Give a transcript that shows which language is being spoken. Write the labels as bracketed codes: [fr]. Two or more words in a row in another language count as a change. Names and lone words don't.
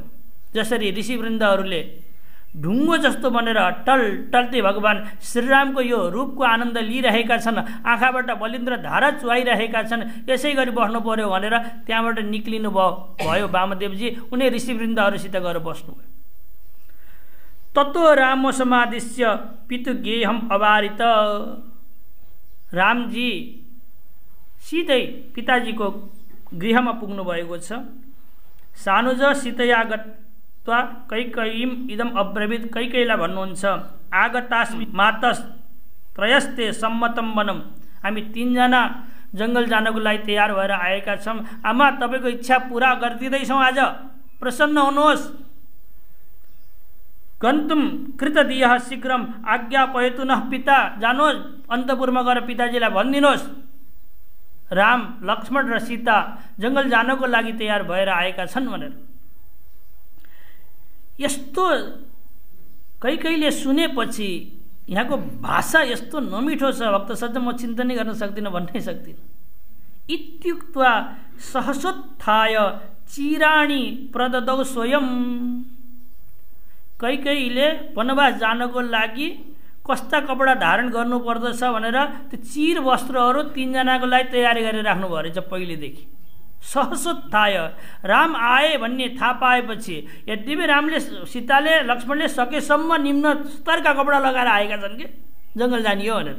[ne] जसरी ऋषिवृन्दहरूले ढुङ्गो जस्तो बनेर टल्दै भगवान् श्रीरामको यो रूपको आनन्द लिइरहेका छन्, आँखाबाट बलिन्द्र धारा चुहाइरहेका छन्, यसै गरी बस्नु पर्यो भनेर त्यहाँबाट निक्लिनु भयो वामदेवजी। उनी ऋषिवृन्दहरूसित गएर बस्नुभयो। [sa] तत्व राम समादिश्य पितु गेहम अवारित। [ne] रामजी सिधै पिताजीको गृहमा पुग्नु भएको छ। [sa] सानुज सीतया गत्वा कैकेयीम इदम अब्रवीत। [ne] कैकेयीलाई भन्नुहुन्छ [sa] आगतास्मि मातस त्रयस्ते सम्मतम वनम। [ne] हामी तीनजना जङ्गल जानको लागि तयार भएर आएका छौँ। आमा तपाईँको इच्छा पुरा गरिदिँदैछौँ, आज प्रसन्न हुनुहोस्। [sa] गन्तुम कृतदियः शीघ्रम आज्ञापयतु नः पिता। [ne] जानुहोस् अन्तपुरमा गएर पिताजीलाई भनिदिनुहोस् राम लक्ष्मण र सीता जङ्गल जानको लागि तयार भएर आएका छन् भनेर। यस्तो कैकेयीले सुनेपछि यहाँको भाषा यस्तो नमिठो छ, भक्त सज्जन म चिन्तनै गर्न सक्दिनँ, भन्नै सक्दिनँ। [sa] इत्युक्त्वा सहसोत्थाय चिराणी प्रददौ स्वयं। [ne] कैकेयीले वनवास जानको लागि कस्ता कपडा धारण गर्नुपर्दछ भनेर त्यो चिर वस्त्रहरू तीनजनाको लागि तयारी गरेर राख्नुभयो रहेछ पहिलेदेखि। सहसोत्थाय राम आए भन्ने थाहा पाएपछि, यद्यपि रामले सीताले लक्ष्मणले सकेसम्म निम्न स्तरका कपडा लगाएर आएका छन् कि जङ्गल जाने हो भनेर।